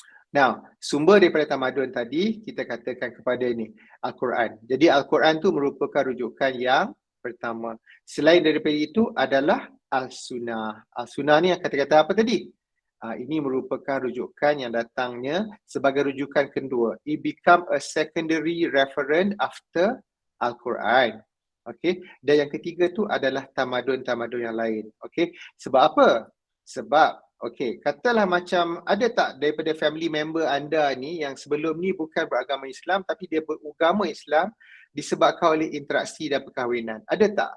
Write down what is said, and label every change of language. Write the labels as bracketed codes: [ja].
[ms] Now, sumber daripada tamadun tadi kita katakan kepada ini Al-Quran. Jadi Al-Quran tu merupakan rujukan yang pertama. Selain daripada itu adalah Al-Sunnah. Al-Sunnah ni kata-kata apa tadi? Ini merupakan rujukan yang datangnya sebagai rujukan kedua. [en] It become a secondary reference after Al-Quran. Okay. [ms] Dan yang ketiga tu adalah tamadun-tamadun yang lain. Okay. Sebab apa? Sebab katalah macam ada tak daripada family member anda ni yang sebelum ni bukan beragama Islam tapi dia beragama Islam disebabkan oleh interaksi dan perkahwinan. Ada tak?